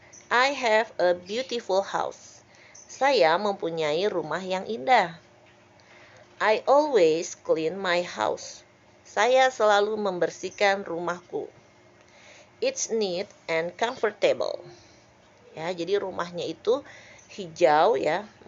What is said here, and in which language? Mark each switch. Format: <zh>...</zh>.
<en>I have a beautiful house.</en> <id>Saya mempunyai rumah yang indah.</id> <en>I always clean my house.</en> <id>Saya selalu membersihkan rumahku.</id> <en>It's neat and comfortable.</en> <id>Ya, jadi rumahnya itu hijau ya.</id>